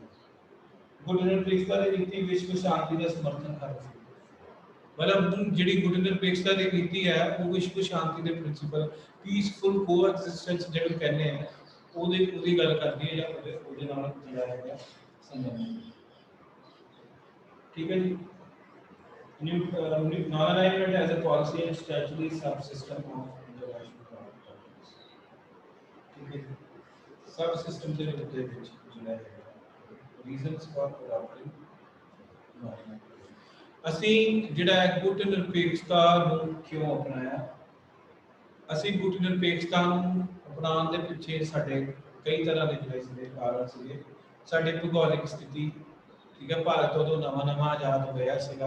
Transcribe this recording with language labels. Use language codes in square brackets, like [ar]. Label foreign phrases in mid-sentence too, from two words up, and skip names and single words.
[pa] ਗੁੱਡ ਨਿਰਪੇਖਤਾ ਦੀ ਨੀਤੀ ਵਿਸ਼ਵ ਸ਼ਾਂਤੀ ਦਾ ਸਮਰਥਨ ਕਰਦੀ ਸੀ। मतलब ਜਿਹੜੀ ਗੁੱਡ ਨਿਰਪੇਖਤਾ ਦੀ ਨੀਤੀ ਹੈ ਉਹ ਵਿਸ਼ਵ ਸ਼ਾਂਤੀ ਦੇ [en] principle peaceful coexistence [pa] ਜਿਹੜੇ ਕਹਿੰਦੇ ਆ ਉਹਦੀ ਗੱਲ ਕਰਦੀ ਹੈ ਜਾਂ ਉਹਦੇ ਨਾਲ ਜਿਹੜਾ ਹੈਗਾ ਸੰਬੰਧ। ਠੀਕ ਹੈ ਜੀ। [en] non-alignment as a policy and statutory subsystem of international governance। [hi] ठीक है, [pa] subsystem ਦੇ ਰੂਪ ਦੇ ਵਿੱਚ ਜਿਹੜਾ ਹੈ [en] reasons for adopting non-alignment। [pa] ਅਸੀਂ ਜਿਹੜਾ ਹੈ ਗੁੱਟ ਨਿਰਪੇਖਤਾ ਨੂੰ ਕਿਉਂ ਅਪਣਾਇਆ? ਅਸੀਂ ਗੁੱਟ ਨਿਰਪੇਖਤਾ ਨੂੰ ਅਪਣਾਉਣ ਦੇ ਪਿੱਛੇ ਸਾਡੇ ਕਈ ਤਰ੍ਹਾਂ ਦੇ ਜਿਹੜੇ ਕਾਰਨ ਸੀਗੇ। ਸਾਡੀ ਭੂਗੋਲਿਕ ਸਥਿਤੀ, ਠੀਕ ਹੈ, ਭਾਰਤ ਉਦੋਂ ਨਵਾਂ ਆਜ਼ਾਦ ਹੋਇਆ ਸੀਗਾ।